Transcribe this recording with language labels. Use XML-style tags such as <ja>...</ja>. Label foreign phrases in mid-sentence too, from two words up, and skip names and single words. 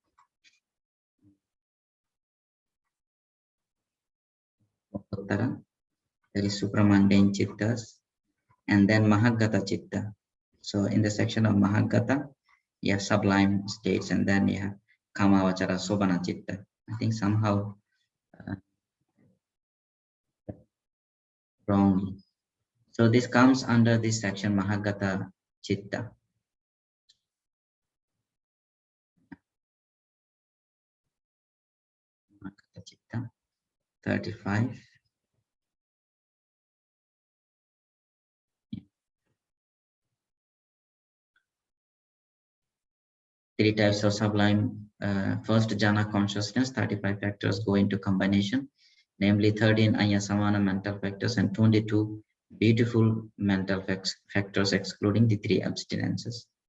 <en>Uttara, there is supramundane chittas, and then</en> <pi>Mahagata chitta.</pi> <en>So in the section of Mahagata, you have sublime states, and then you have</en> <pi>Kamavachara Sobhana chitta.</pi> <en>I think somehow wrongly. So this comes under this section</en> <pi>Mahagata chitta. Mahagata chitta, 35.</pi> <en>Three types of sublime. First, jhana consciousness, 35 factors go into combination, namely 13 ayasamana mental factors and 22 beautiful mental factors, excluding the 3 abstinences.</en>